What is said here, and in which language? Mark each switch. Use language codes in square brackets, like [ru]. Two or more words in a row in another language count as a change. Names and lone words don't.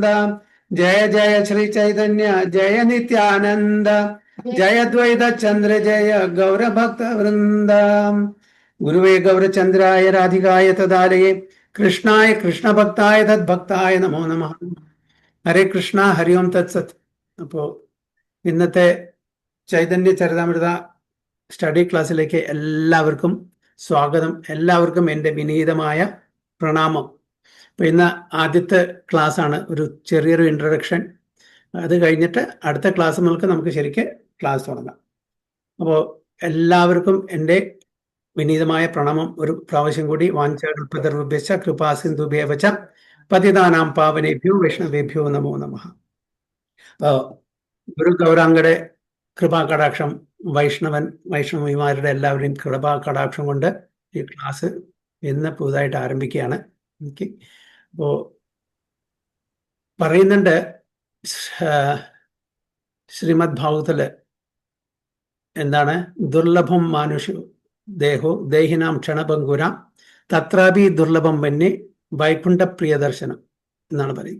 [sa] जय जय श्री चैतन्य जय नित्यानंद जय द्वैत चंद्र जय गौर भक्त वृंद। गुरुवे गौरचंद्राय राधिकाय तदालये कृष्णाय कृष्ण भक्ताय तद्भक्ताय नमो नमः। ഹരേ കൃഷ്ണ ഹരി ഓം തത്സത്. [ml] അപ്പോൾ ഇന്നത്തെ ചൈതന്യ ചരിതാമൃത സ്റ്റഡി ക്ലാസ്സിലേക്ക് എല്ലാവർക്കും സ്വാഗതം. എല്ലാവർക്കും എൻ്റെ വിനീതമായ പ്രണാമം. അപ്പോൾ ഇന്ന് ആദ്യത്തെ ക്ലാസ് ആണ്, ഒരു ചെറിയൊരു ഇൻട്രൊഡക്ഷൻ. അത് കഴിഞ്ഞിട്ട് അടുത്ത ക്ലാസ് നമുക്ക് ശരിക്ക് ക്ലാസ് തുടങ്ങാം. അപ്പോൾ എല്ലാവർക്കും എൻ്റെ വിനീതമായ പ്രണാമം ഒരു പ്രാവശ്യം കൂടി. [sa] വാഞ്ചാകൽപതരുഭ്യശ്ച കൃപാസിന്ധുഭ്യേവ ച പതിതാനാം പാവനേഭ്യോ വൈഷ്ണവേഭ്യോ നമോ നമഃ. [ml] ഗുരു ഗൗരാംഗയുടെ കൃപാകടാക്ഷം, വൈഷ്ണവിമാരുടെ എല്ലാവരുടെയും കൃപാകടാക്ഷം കൊണ്ട് ഈ ക്ലാസ് ഇന്ന് പുതുതായിട്ട് ആരംഭിക്കുകയാണ്. അപ്പോൾ പറയുന്നുണ്ട് ശ്രീമദ് ഭാഗവതത്തില് എന്താണ്, [sa] ദുർലഭം മാനുഷ ദേഹോ ദേഹിനാം ക്ഷണഭങ്കുരാം തത്രാപി ദുർലഭം വന്യേ വൈകുണ്ഠ പ്രിയദർശനം [ml] എന്നാണ് പറയുന്നത്.